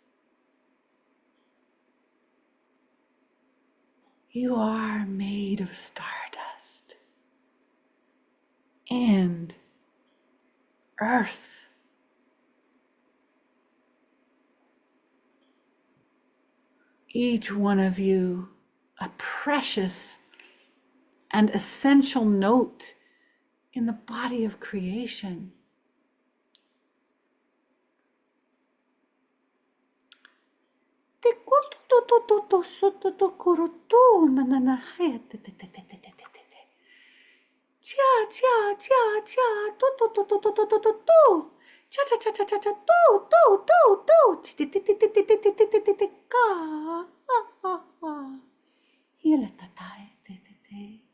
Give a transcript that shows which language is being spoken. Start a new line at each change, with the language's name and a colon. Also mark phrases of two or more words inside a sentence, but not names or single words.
English: You are made of stardust and earth. Each one of you a precious and essential note in the body of creation. Cha cha cha cha to to to to to to to to to cha cha cha cha cha cha to to to to ti ti ti ti ti ti ti ti ti ti ti ka ha ha ha hele tatai te te te.